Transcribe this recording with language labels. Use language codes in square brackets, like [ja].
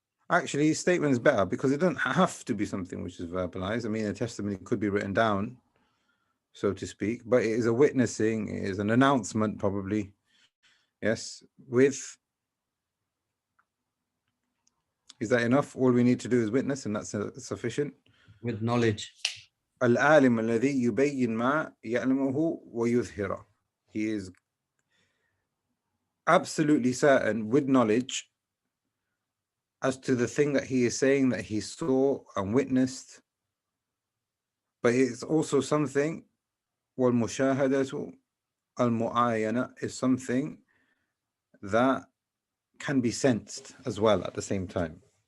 [en] Actually, statement is better because it doesn't have to be something which is verbalized. I mean, a testimony could be written down, so to speak, but it is a witnessing, it is an announcement probably. Yes. With, is that enough? All we need to do is witness and that's sufficient. With knowledge. [ar] العالم الذي يبين ما يعلمه ويظهره. [en] He is absolutely certain with knowledge as to the thing that he is saying that he saw and witnessed, but it's also something, [ar] والمشاهدة المعاينة [en] is something that can be sensed as well at the same time.